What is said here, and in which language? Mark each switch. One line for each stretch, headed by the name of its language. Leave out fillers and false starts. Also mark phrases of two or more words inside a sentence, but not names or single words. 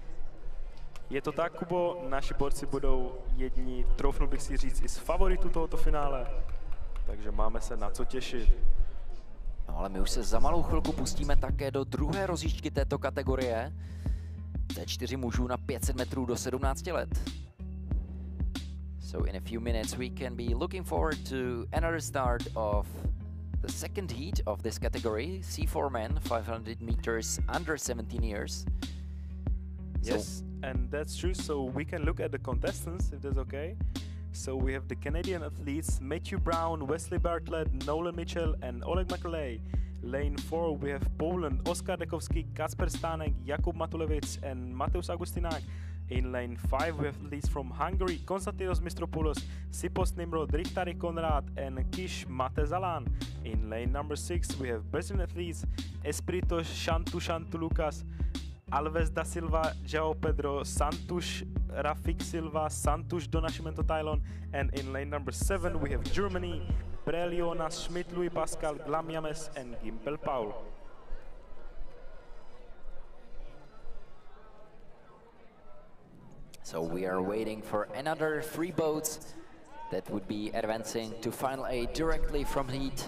Czech: Je to tak, Kubo, naši borci budou jedni, troufnul bych si říct, i z favoritů tohoto finále, takže máme se na co těšit. No ale my už se za malou chvilku pustíme také do druhé rozjížďky této kategorie. T4 mužů na 500 metrů do 17 let.
English: So in a few minutes we can be looking forward to another start of the second heat of this category, C4 men, 500 meters under 17 years. Yes, and that's true, so we can look at the contestants, if that's okay. So we have the Canadian athletes, Matthew Brown, Wesley Bartlett, Nolan Mitchell and Oleg Maklej. Lane 4 we have Poland, Oskar Dekovský, Kacper Stánek, Jakub Matulevic and Mateusz Augustinák. In lane 5 we have athletes from Hungary, Konstantinos Mistropoulos, Sipos Nimrod, Richtari Konrad and Kish Matezalan. In lane number 6 we have Brazilian athletes, Espirito Shantu Lucas, Alves da Silva, João Pedro, Santush Rafik Silva, Santush do Nascimento Tylon, and in lane number 7 we have Germany, Prelionas Schmidt, Louis Pascal, Glam Yames and Gimpel Paul. So we are waiting for another 3 boats that would be advancing to final A directly from heat.